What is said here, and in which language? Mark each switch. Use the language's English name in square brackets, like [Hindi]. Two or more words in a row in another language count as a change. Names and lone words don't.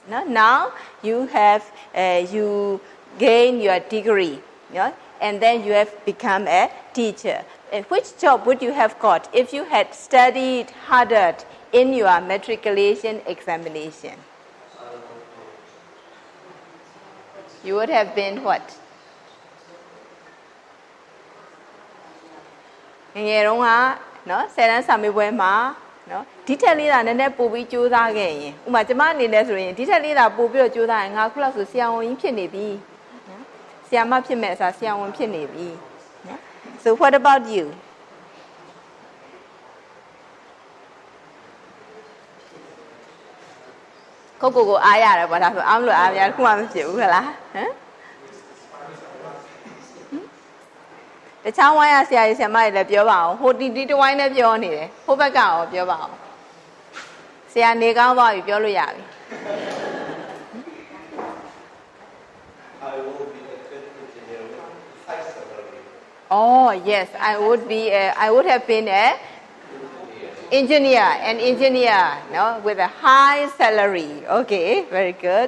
[English] Now you have you gain your degree, and then you have become a teacher. Which job would you have got if you had studied harder in your matriculation examination? You would have been what? [Burmese] ငယ်တုန်းကနော်10တန်းစာမေးပွဲမှာနော်ဒီထက်လေးတာနည်းနည်းပို့ပြီးကြိုးစားခဲ့ရင်ဥပမာကျမအနေနဲ့ဆိုရင်ဒီထက်လေးတာပို့ပြီးတော့ကြိုးစားရင်ငါခုလောက်ဆိုဆရာဝန်ကြီးဖြစ်နေပြီနော်ဆရာမဖြစ်မဲ့အစားဆရာဝန်ဖြစ်နေပြီနော် [English] So what about you? [Burmese] ကိုအားရတယ်ပေါ့ဒါဆိုအားမလို့အားရခုမှမဖြစ်ဘူးခလားဟမ်တခြားဝိုင်းရဆရာကြီးဆရာမတွေလည်းပြောပါအောင်ဟိုတီတဝိုင်းလည်းပြောနေတယ်ဟိုဘက်ကရောပြောပါအောင်ဆရာနေကောင်းသွားပြီပြောလို့ရပြီ [English] I will be a good engineer with high salary. Oh yes I would have been a engineer no with a high salary. Okay, very good.